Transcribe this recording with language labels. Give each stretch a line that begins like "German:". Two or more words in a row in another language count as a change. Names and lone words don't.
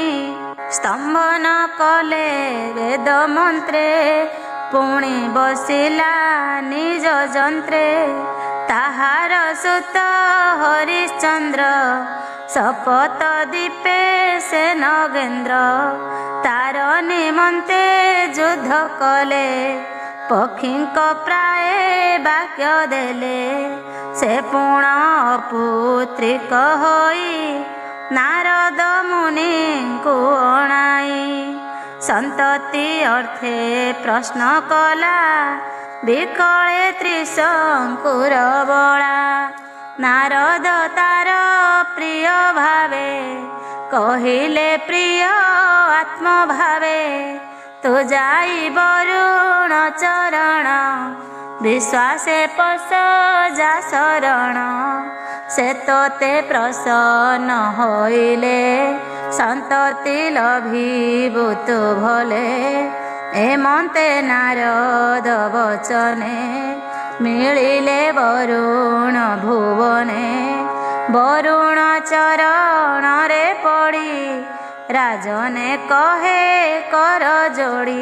Odia: ସ୍ତମ୍ଭନ କଲେ ବେଦ ମନ୍ତ୍ରେ ପୁଣି ବସିଲା ନିଜ ଯନ୍ତ୍ରେ। ତାହାର ସୁତ ହରିଶ୍ଚନ୍ଦ୍ର ଶପଥ ଦୀପେ ସେ ନଗେନ୍ଦ୍ର। ତାର ନିମନ୍ତେ ଯୁଦ୍ଧ କଲେ ପକ୍ଷୀଙ୍କ ପ୍ରାୟ ବାକ୍ୟ ଦେଲେ। ସେ ପୁଣ ପୁତ୍ରିକ ହୋଇ ନାରଦ ମୁନି କୋ ଅଣାଇ। ସନ୍ତତି ଅର୍ଥେ ପ୍ରଶ୍ନ କଲା ବିକଳେ ତ୍ରିଶଙ୍କୁର ବଳା। ନାରଦ ତାର ପ୍ରିୟ ଭାବେ କହିଲେ ପ୍ରିୟ ଆତ୍ମ ଭାବେ। ତୁ ଯାଇ ବରୁଣ ଚରଣ ବିଶ୍ୱାସେ ପଶ ଯା ଶରଣ। ସେ ତୋତେ ପ୍ରସନ୍ନ ହୋଇଲେ ସନ୍ତତି ଲଭିବୁ ତୁ ଭଲେ। ଏମନ୍ତେ ନାରଦ ବଚନେ ମିଳିଲେ ବରୁଣ ଭୁବନେ। ବରୁଣ ଚରଣରେ ପଡ଼ି ରାଜନେ କହେ କର ଯୋଡ଼ି।